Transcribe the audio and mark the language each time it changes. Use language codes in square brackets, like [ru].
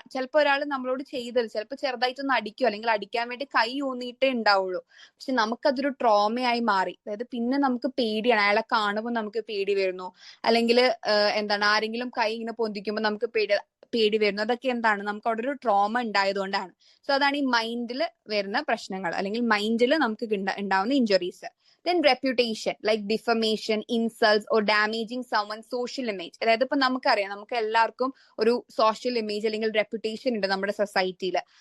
[ml] ചിലപ്പോൾ ഒരാൾ നമ്മളോട് ചെയ്തത് ചിലപ്പോൾ ചെറുതായിട്ടൊന്ന് അടിക്കോ അല്ലെങ്കിൽ അടിക്കാൻ വേണ്ടി കൈ ഊന്നിയിട്ടേ ഉണ്ടാവുള്ളൂ, പക്ഷെ നമുക്കതൊരു ട്രോമയായി മാറി. അതായത് പിന്നെ നമുക്ക് പേടിയാണ്, അയാളെ കാണുമ്പോൾ നമുക്ക് പേടി വരുന്നു, അല്ലെങ്കിൽ ആരെങ്കിലും കൈ ഇങ്ങനെ പൊന്തിക്കുമ്പോൾ നമുക്ക് പേടി വരുന്നു. അതൊക്കെ എന്താണ്? നമുക്ക് അവിടെ ഒരു ട്രോമ ഉണ്ടായതുകൊണ്ടാണ്. സോ അതാണ് ഈ മൈൻഡിൽ വരുന്ന പ്രശ്നങ്ങൾ അല്ലെങ്കിൽ മൈൻഡിൽ നമുക്ക് ഉണ്ടാവുന്ന injuries. [en] Then reputation, like defamation, insults or damaging someone's social image. [ml] അതായത് ഇപ്പൊ നമുക്കറിയാം, നമുക്ക് എല്ലാവർക്കും ഒരു സോഷ്യൽ ഇമേജ് അല്ലെങ്കിൽ റെപ്യൂട്ടേഷൻ ഉണ്ട് നമ്മുടെ സൊസൈറ്റിയിൽ.